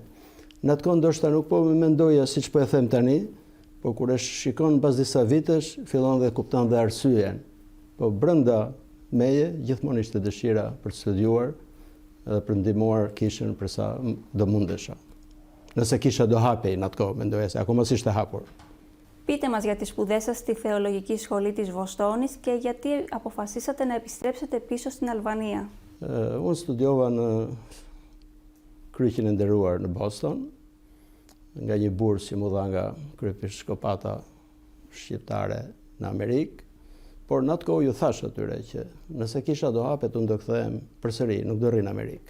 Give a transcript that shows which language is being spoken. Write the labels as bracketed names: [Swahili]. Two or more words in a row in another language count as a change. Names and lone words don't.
[Albanian] Në atë kohë ndoshta nuk po më mendoja siç po e them tani, po kur e shikon pas disa vitesh, fillon dhe kupton dhe arsyen. Po brenda meje gjithmonë ishte dëshira për të studiuar edhe për ndihmuar kishën për sa do mundesha. Nëse kisha do hapej në atë kohë, mendoja se akoma s'ishte hapur. [Greek] Πείτε μας για τις σπουδές σας στη Θεολογική Σχολή της Βοστόνης και γιατί αποφασίσατε να επιστρέψετε πίσω στην Αλβανία. [Albanian] Unë studiova në Kryqin e Nderuar në Boston, nga një bursë që mu dha nga kryepiskopata shqiptare në Amerikë, por në atë kohë ju thash atyre që nëse kisha do hapet unë do kthehem përsëri, nuk do rri në Amerikë.